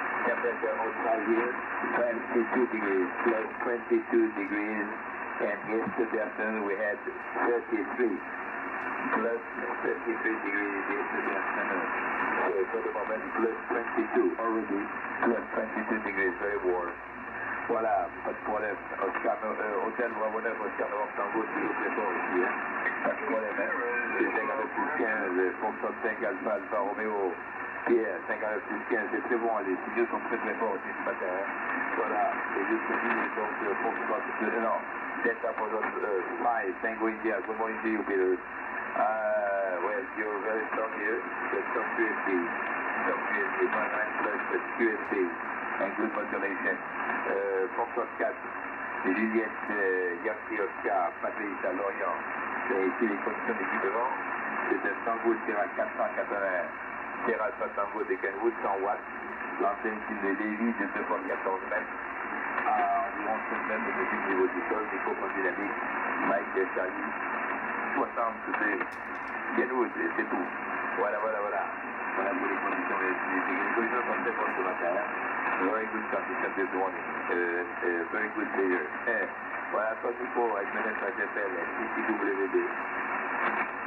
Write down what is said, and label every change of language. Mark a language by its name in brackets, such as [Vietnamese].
[English] Temperature outside here, 22 degrees, plus 22 degrees. And yesterday afternoon we had 33, plus 33 degrees yesterday afternoon. So for the moment, plus 22 already, plus 22 degrees, very warm. [French] Voilà, pas de problème. Oscar, hôtel Wavoneuf, Oscar Novembre Tango, s'il vous plaît, pas aussi, hein. Pas de problème, hein. C'est 59 plus 15, Foxtrot 5 Alpha, Alpha Romeo, Pierre, 59 plus 15, c'est très bon, les signaux sont très très forts aussi ce matin, hein. Voilà, et jusqu'à donc, [English] Foxtrot, non, Delta Foxtrot 5, Tango India, good morning to you, Peter. Well, you're very strong here, the strong PFD. Stop QSB, 59 plus QSB, and good modulation. [French] Foxtrot 4, Juliette, Yankee Oscar, Patrice à Lorient, c'est ici les conditions d'équipement. C'est un Tango Sierra 480, Sierra Alpha Tango de Kenwood, 100 watts, l'antenne qui de Lévis de 2 fois 14 mètres, à environ 5 mètres au-dessus du niveau du sol, microphone dynamique, Mike et Charlie, 62, Kenwood, c'est tout. Voilà. Voilà pour les conditions. Les conditions sont très bonnes ce matin. [English] Very good condition this morning. Very good later. [French] Voilà, comme il faut avec Menet HFL, CCWD.